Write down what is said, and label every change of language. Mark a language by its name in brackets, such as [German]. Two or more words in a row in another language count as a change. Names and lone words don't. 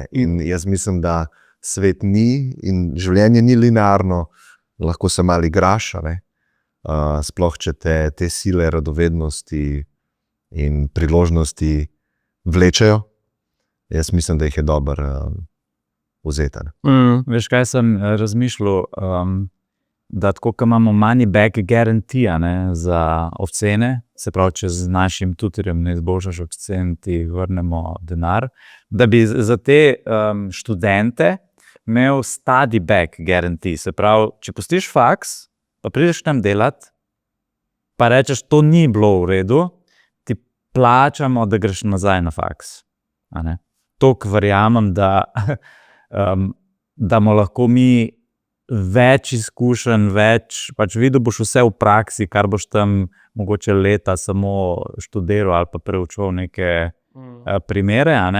[Slovenian] In jaz mislim, da svet ni in življenje ni linearno, lahko se malo igraš, sploh če te sile, radovednosti in priložnosti vlečejo. Jaz mislim, da jih je dobro vzeti. Veš, kaj sem razmišljal, da tako, ko imamo [English] money back guarantee [Slovenian] za ocene, se pravi, če z našim tutorjem ne izboljšaš ocen, ti vrnemo denar, da bi za te študente imel [English] study back guarantee. [Slovenian] Se pravi, če pustiš faks, pa prideš tam delati, pa rečeš, to ni bilo v redu, ti plačamo, da greš nazaj na faks. Toliko verjamem, da mu lahko mi več izkušenj, pač videl boš vse v praksi, kar boš tam mogoče leta samo študiral ali pa preučil neke primere.